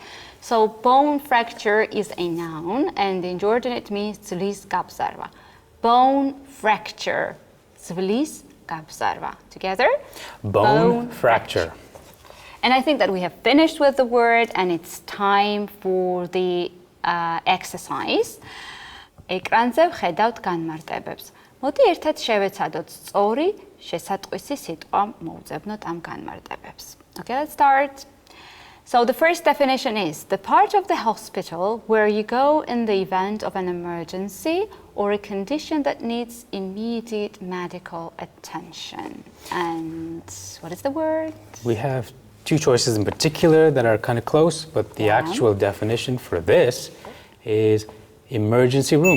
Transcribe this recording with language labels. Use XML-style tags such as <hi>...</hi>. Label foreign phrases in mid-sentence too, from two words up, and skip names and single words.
<en>So bone fracture is a noun, and in Georgian it means</en> <ka>ძვლის გაბზარვა.</ka> <en>Bone fracture,</en> <ka>ძვლის გაბზარვა.</ka> <en>Together? Bone fracture. And I think that we have finished with the word, and it's time for the exercise.</en> <ka>ეკრანზე ვხედავთ განმარტებებს. მოდი ერთად შევეცადოთ სწორი შესატყვისი სიტყვა მოვუძებნოთ ამ განმარტებებს.</ka> <en>Okay, let's start. So the first definition is the part of the hospital where you go in the event of an emergency or a condition that needs immediate medical attention. And what is the word? We have two choices in particular that are kind of close, but the actual definition for this is emergency room.</en>